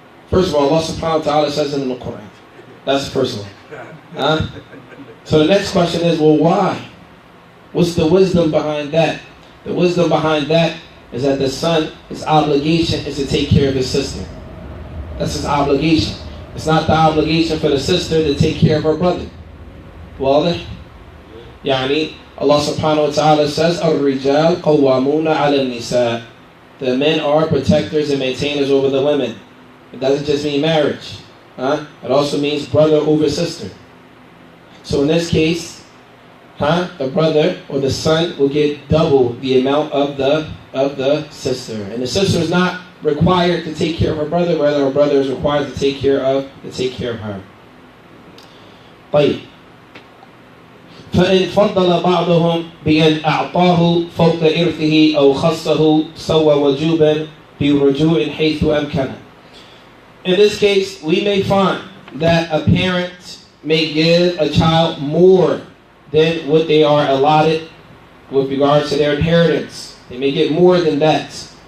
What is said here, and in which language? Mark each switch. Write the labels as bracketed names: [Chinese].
[English] First of all, Allah subhanahu wa ta'ala says it in the Qur'an. That's the first one. Huh? So the next question is, well, why? What's the wisdom behind that? The wisdom behind that is that the son, his obligation is to take care of his sister. That's his obligation. It's not the obligation for the sister to take care of her brother. [Arabic] واضح؟ يعني [English] Allah subhanahu wa ta'ala says, [Arabic] الرجال قوامون على النساء. [English] The men are protectors and maintainers over the women. It doesn't just mean marriage. Huh? It also means brother over sister. So in this case, the brother or the son will get double the amount of the sister. And the sister is not required to take care of her brother, rather her brother is required to take care of her. [Arabic] طيب. فإن فضل بعضهم بأن أعطاه فوق إرثه أو خصه سوى وجوبا برجوع حيث أمكنه. [English] In this case, we may find that a parent may give a child more than what they are allotted with regards to their inheritance. They may get more than that.